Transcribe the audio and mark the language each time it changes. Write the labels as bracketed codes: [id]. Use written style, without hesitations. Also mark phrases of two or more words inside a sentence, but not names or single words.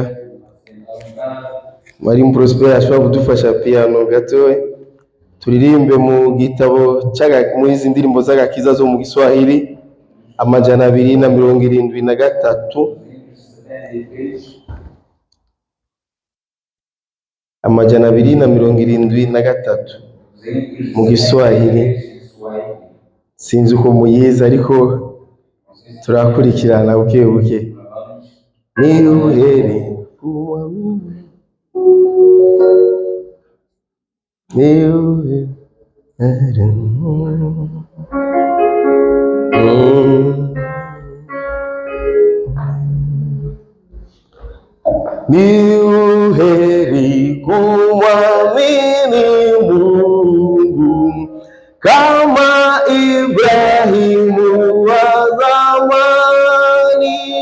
[rn] Mwarimu Prosper ashobora kudufasha piano gatoya, turirimbe mu gitabo muri izi ndirimbo z'agakiza zo mu Giswahili 273 273 mu Giswahili. Sinzi uko muyizi ariko turakurikirana buke buke. [sw] Ni uheri kuamini, ni uheri ni uheri kumwamini Mungu kama Ibrahimu wa zamani,